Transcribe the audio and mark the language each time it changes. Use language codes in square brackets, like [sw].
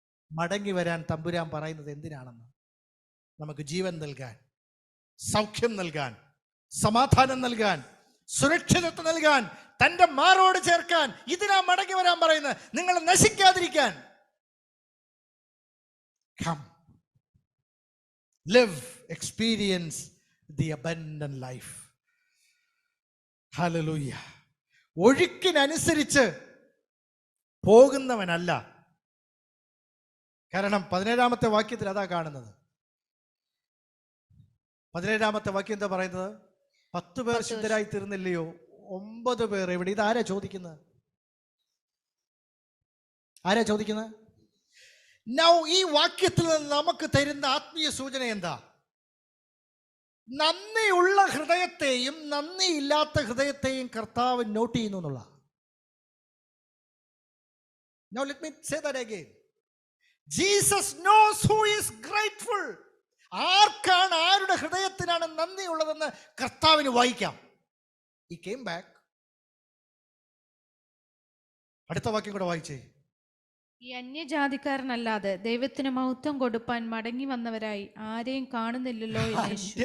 [ml] മടങ്ങി വരാൻ തമ്പുരാൻ പറയുന്നത് എന്തിനാണെന്ന്? നമുക്ക് ജീവൻ നൽകാൻ, സൗഖ്യം നൽകാൻ, സമാധാനം നൽകാൻ, സുരക്ഷിതത്വം നൽകാൻ, തൻ്റെ മാറോട് ചേർക്കാൻ. ഇതിനാ മടങ്ങി വരാൻ പറയുന്നത്, നിങ്ങൾ നശിക്കാതിരിക്കാൻ. [en] Come, live, experience the abundant life. [ml] Hallelujah. ഒഴുക്കിനനുസരിച്ച് പോകുന്നവനല്ല. കാരണം 17-ാമത്തെ വാക്യത്തിൽ അതാ കാണുന്നത്. 17-ാമത്തെ വാക്യം എന്താ പറയുന്നത്? 10 പേർ ശുദ്ധരായി തീർന്നില്ലയോ? 9 പേർ എവിടെ? ഇത് ആരാ ചോദിക്കുന്നത്? നൗ ഈ വാക്യത്തിൽ നിന്ന് നമുക്ക് തരുന്ന ആത്മീയ സൂചന എന്താ? നന്ദിയുള്ള ഹൃദയത്തെയും നന്ദിയില്ലാത്ത ഹൃദയത്തെയും കർത്താവ് നോട്ട് ചെയ്യുന്നു എന്നുള്ള. [en] Now let me say that again. Jesus knows who is grateful. [ml] ആർക്കാണ്, ആരുടെ ഹൃദയത്തിനാണ് നന്ദിയുള്ളതെന്ന് കർത്താവിന് വായിക്കാം. [en] He came back. [ml] അടുത്ത വാക്യം കൂടെ വായിച്ചേ. ഈ അന്യജാതിക്കാരനല്ലാതെ ദൈവത്തിന് മഹത്വം കൊടുപ്പാൻ മടങ്ങി വന്നവരായി ആരെയും കാണുന്നില്ലല്ലോ എന്ന് യേശു പറഞ്ഞു.